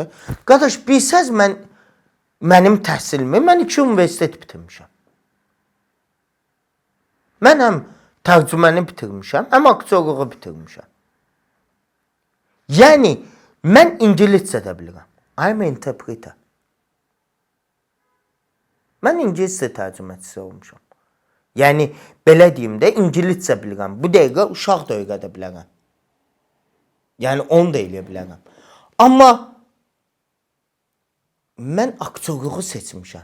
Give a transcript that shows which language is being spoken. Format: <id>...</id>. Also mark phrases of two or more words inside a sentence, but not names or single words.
<az>Qardaş, bilsəz mənim təhsilimi, mən 2 universitet bitirmişəm. Mən həm tərcüməni bitirmişəm, həm aktyorluğu bitirmişəm. Yəni, mən ingiliscə də bilirəm.</az> <en>I'm an interpreter.</en> <az>Mən ingiliscə tərcüməçisi olmuşam. Yəni, belə deyim də, ingiliscə bilirəm. Bu dəqiqə uşaq da öyrədə bilərəm. Yəni, onu da eləyə bilərəm. Amma mən aktyorluğu seçmişəm.</az>